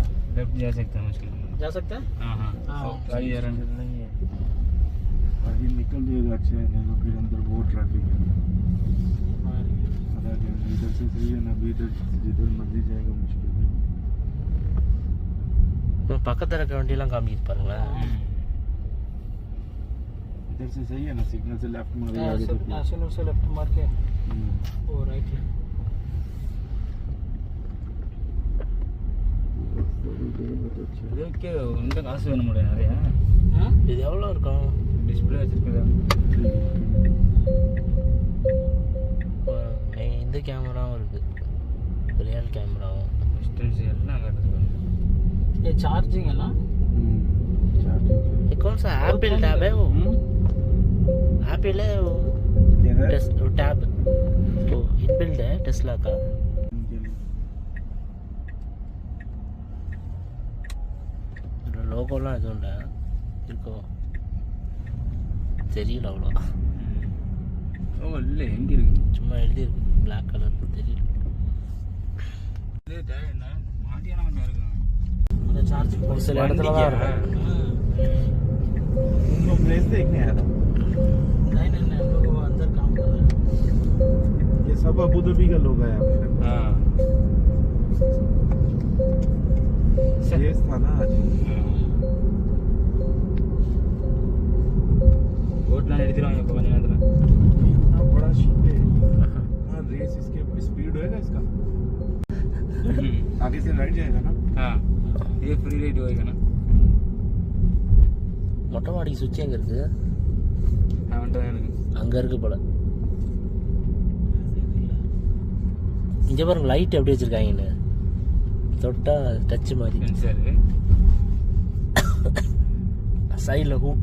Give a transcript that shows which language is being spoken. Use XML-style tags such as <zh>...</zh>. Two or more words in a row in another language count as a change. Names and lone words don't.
<hi>लेफ्ट जा सकता है मुश्किल जा सकता है हाँ गाड़ी यार नहीं है आगे निकल जाएगा अच्छा है नहीं तो फिर अंदर बहुत ट्रैफिक है इधर से सही है ना अभी इधर जिधर मर्जी जाएगा मुश्किल है</hi> <ta>பக்கத்துல இருக்க வண்டியெல்லாம் காமிக்குது பாருங்களேன்</ta> <hi>इधर से सही है ना सिग्नल से लेफ्ट मार आगे सिग्नल से लेफ्ट मार के वो राइट है</hi> <ta>இதுக்கு இந்த காசு வேணும் முடியும் நிறையா இது எவ்வளோ இருக்கும் டிஸ்பிளே வச்சிருக்குதா இந்த கேமராவும் இருக்குது ரியல் கேமராவும் டிஸ்டன்ஸ் எல்லாம் காட்டுது</ta> <hi>ये चार्जिंग है ना ये कौन सा एप्पल टैब है वो एप्पल है वो क्या है टैब तो इनबिल्ड है टेस्ला का</hi> <ta>லோகோலாம் எதுவும் இல்லை இருக்கும் தெரியல அவ்வளோ ஓ இல்லை எங்கே இருக்கு சும்மா எழுதியிருக்கு பிளாக் கலர் தெரியல மாட்டியான கொஞ்சம் இருக்கணும் அந்த चार्जिंग ஒரு சில இடத்துல தான் இருக்கும்</ta> <hi>उनको प्लेस देखने आया था नहीं हम लोग वो अंदर काम कर रहे हैं ये सब अबू धाबी का लोग आया हाँ रेस था ना आज</hi> <ta>ஓட்டலாம் எடுத்துருவாங்க இப்போ கொஞ்சம் நேரத்தில்</ta> <hi>इतना बड़ा शिप है हाँ रेस इसके स्पीड होएगा इसका आगे से राइट जाएगा ना हाँ ये</hi> <en>free ride</en> <hi>होएगा ना</hi> <ta>மொட்டை மாடிக்கு சுவிட்ச் எங்கே இருக்குது அவன்கிட்ட தான் இருக்கு அங்கே இருக்குது போல இங்கே பாருங்க லைட் எப்படி வச்சுருக்காங்கன்னு தொட்டா டச்சு மாதிரி சென்சார் சைடில் ஹூக்</ta>